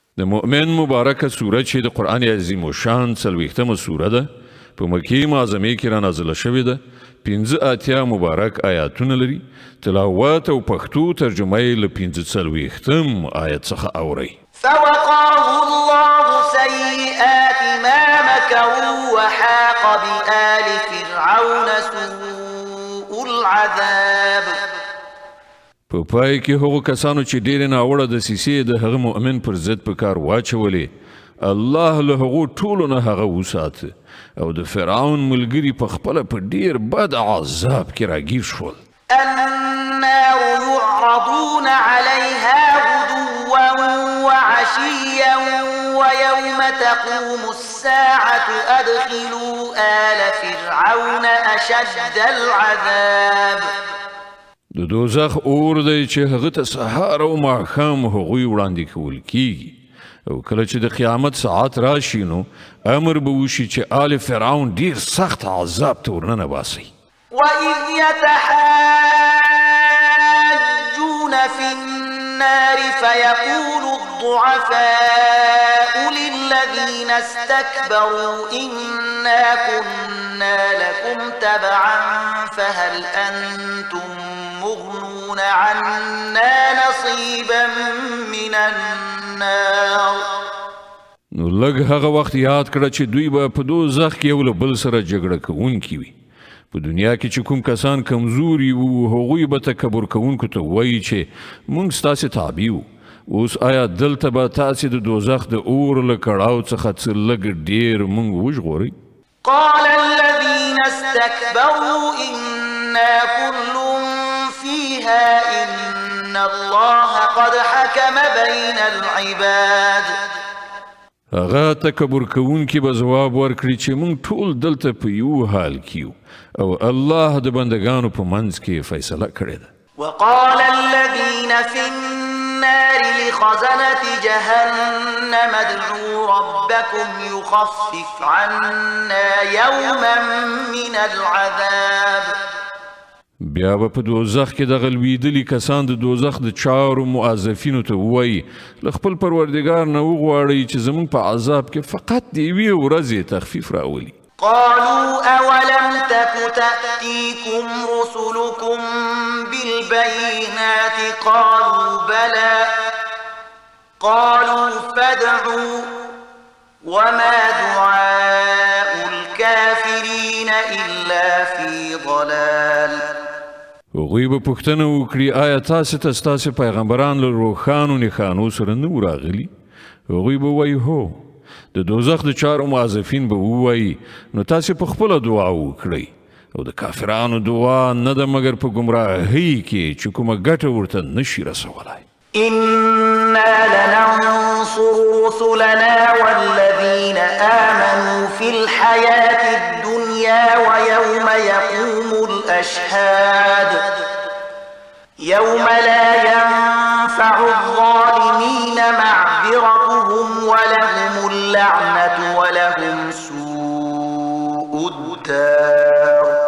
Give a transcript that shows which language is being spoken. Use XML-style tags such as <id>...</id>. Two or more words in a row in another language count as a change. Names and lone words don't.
<ps>د مؤمن مبارکه سوره چې د قرآن عظیم الشان 40مه سوره ده په مکې معظمې کې را نازله شوې ده 85 مبارک آیاتونه لري تلاوت او پښتو ترجمه یې له 45 آیت څخه اوري</ps> <ar>فوقاه الله سيئات ما مكروا وحاق بآل فرعون سوء العذاب</ar> <ps>په پای کې هغو کسانو چې ډېرې ناوړه دسیسې د هغه مؤمن پر ضد په کار واچولې الله له هغو ټولو نه هغه وساته او د فرعون ملګري په خپله په ډېر بد عذاب کې راګیر شول</ps> <ar>النار يعرضون عليها غدوا وعشيا ويوم تقوم الساعة أدخلوا آل فرعون أشد العذاب</ar> <ps>د دوزخ اور دی چې هغه ته سهار او ماښام هغوی وړاندې کول کیږي او کله چې د قیامت ساعت راشي نو امر به وشي چې آل فرعون ډیر سخت عذاب ته ورننه باسي</ps> <ar>وإذ يتحاجون في النار فيقول الضعفاء للذين استكبروا إنا كنا لكم تبعا فهل أنتم مغنون عنا نصيبا من النار</ar> <ps>نو لږ هغه وخت یاد کړه چې دوی به په دوزخ کې یو له بل سره جګړه کوونکي وي په دنیا کې چې کوم کسان کمزوري وو هغوی به تکبر کوونکو ته وایي چې موږ ستاسې تابع وو اوس آیا دلته به تاسې د دوزخ د اور له کړاو څخه څه لږ ډېر موږ وژغورئ</ps> <ar>قال الذين استكبروا إنا كل فيها إن الله قد حكم بين العباد</ar> <ps>هغه تکبر کوونکي به ځواب ورکړي چې موږ ټول دلته په یو حال کیو او الله د بندگانو په منځ کې فیصله کړې ده</ps> <ar>وقال الذين في النار لخزنة جهنم ادعوا ربكم يخفف عنا يوما من العذاب</ar> <ps>بیا به په دوزخ کې دغه لویدلي کسان د دوزخ د چارو موظفینو ته ووایي له خپل پروردګار نه وغواړئ چې زموږ په عذاب کې فقط د یوې ورځې تخفیف راولي</ps> <ar>قالوا أولم تك تأتيكم رسلكم بالبينات قالوا بلى قالوا فادعوا وما دعاء الكافرين إلا في ضلال</ar> <ps>هغوی به پوښتنه وکړي آیا تاسې ته ستاسې پیغمبران له روښانو نښانو سره نه وو راغلي هغوی به وایي هو د دوزخ د چارو موظفین به ووایي نو تاسې په خپله دعا وکړئ او د کافرانو دعا نه ده مګر په ګمراهۍ کې چې کومه ګټه ورته نشي رسولی</ps> <ar>إنا لننصر رسلنا والذين آمنوا في الحياة الدنيا ويوم يقوم الأشهاد يوم لا ينفع الظالمين معذرتهم ولهم اللعنة ولهم سوء الدار</ar>